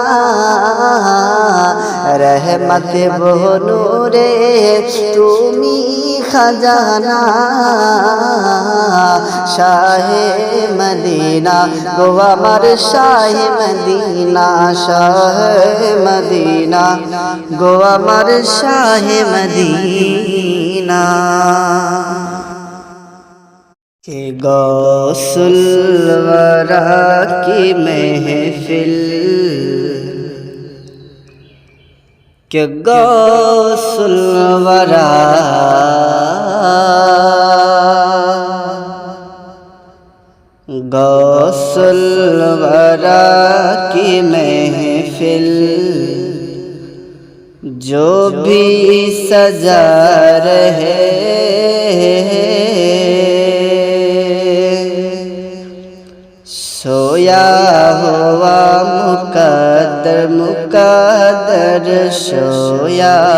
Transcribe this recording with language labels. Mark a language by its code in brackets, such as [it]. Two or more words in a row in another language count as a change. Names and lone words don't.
[bn] রহমত বনুরে তুমি খাজানা শাহে মদিনা গো আমার শাহে মদিনা শাহে মদিনা গো আমার শাহে মদিনা [ur] کہ غوث الورا کی محفل کہ غوث الورا غوث الورا کی محفل جو بھی سجا رہے سویا ہوا مقدر مقدر سویا